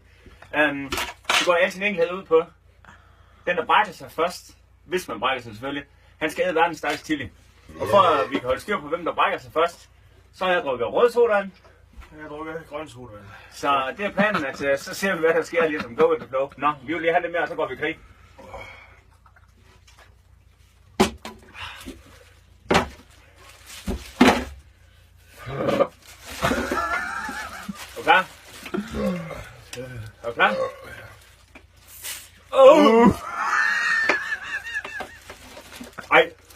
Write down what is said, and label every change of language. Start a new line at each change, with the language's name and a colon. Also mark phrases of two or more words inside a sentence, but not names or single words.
Danish: Det går altid en enkelhed ud på. Den, der brækker sig først, hvis man brækker sig selvfølgelig, han skal æde verdens stærkeste chili. Og for at vi kan holde styr på, hvem der brækker sig først, så har jeg drukket rød sodavand. Jeg har drukket grøn sodavand. Så det er planen, at så ser vi, hvad der sker lige som
English: go with the flow.
Danish: Nå, vi vil lige have lidt mere, og så går vi i krig. Okay? Er du klar? Ej.